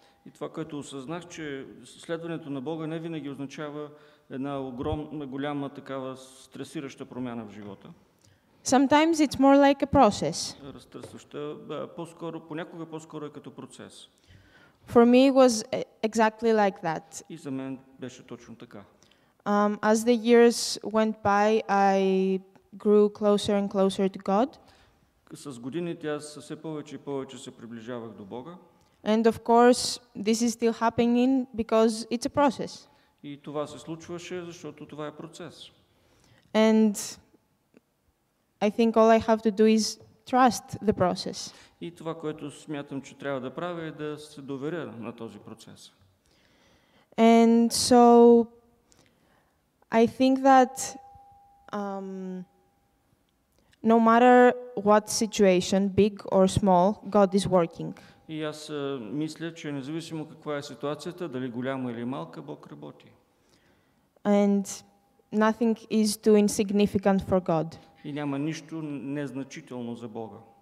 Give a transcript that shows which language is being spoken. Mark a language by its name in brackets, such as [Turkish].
[Bulgarian] И това, което осъзнах, че следването на Бога не винаги означава една голяма такава стресираща промяна в живота. [English] Sometimes it's more like a process. [Bulgarian] Разтърсваща, понякога по-скоро е като процес. [English] For me it was exactly like that. [Bulgarian] И за мен беше точно така. [English] As the years went by, I grew closer and closer to God. [Bulgarian] С годините аз все повече и повече се приближавах до Бога. [English] And of course, this is still happening because it's a process. [Bulgarian] И това се случваше, защото това е процес. [English] And I think all I have to do is trust the process. [Bulgarian] И това, което смятам, че трябва да правя, е да се доверя на този процес. [English] And so I think that no matter what situation, big or small, God is working. [Bulgarian] И аз мисля, че независимо каква е ситуацията, дали голяма или малка, Бог работи. [English] and nothing is too insignificant for God. [Bulgarian] И няма нищо незначително за Бога.